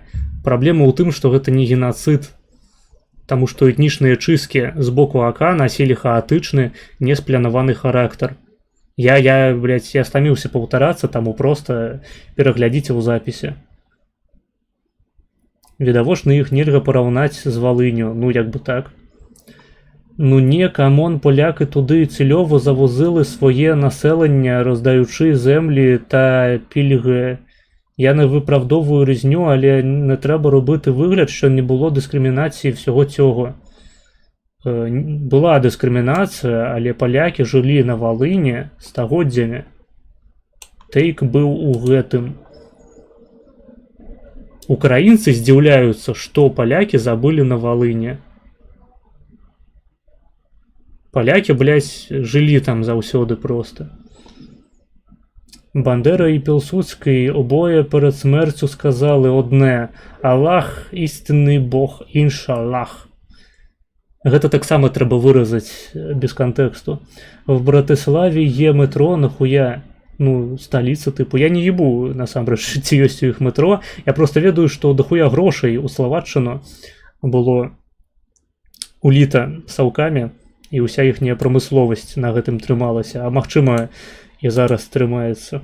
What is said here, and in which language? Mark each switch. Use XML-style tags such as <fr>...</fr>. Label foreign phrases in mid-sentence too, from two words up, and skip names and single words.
<be>Праблема ў тым, што гэта не генацыд. Таму што этнічныя чысткі з боку АК насілі хаатычны, неспланаваны характар. Я стаміўся паўтарацца, таму проста пераглядзіце ў запісе. Відавочна, іх нельга параўнаць з Валынню, ну як бы так.</be> <uk>Ну не, камон, поляки туди цільово завозили своє населення, роздаючи землі та пільги. Я не виправдовую різню, але не треба робити вигляд, що не було дискримінації всього цього. Була дискримінація, але поляки жили на Волині стагоддзямі.</uk> <be>Тейк быў у гэтым. Украінцы здзіўляюцца, што поляки забылі на Волыні. Поляки, блядь, жили там заўсёды просто.</be> <uk>Бандера і Пілсудський обоє перед смертю сказали одне: «Аллах – істинний Бог, іншаллах».</uk> <be>Гэта таксама трэба выразаць без кантэксту. В Братыславе є метро, нахуя? Ну, сталіца, тыпу. Я не ебу, насамрэч, ці ёсць у іх метро. Я просто ведаю, што дохуя грошай у Словаччыну было уліта саўкамі, і ўся іхняя прамысловасць на гэтым трымалася, а магчыма і зараз трымаецца.</be>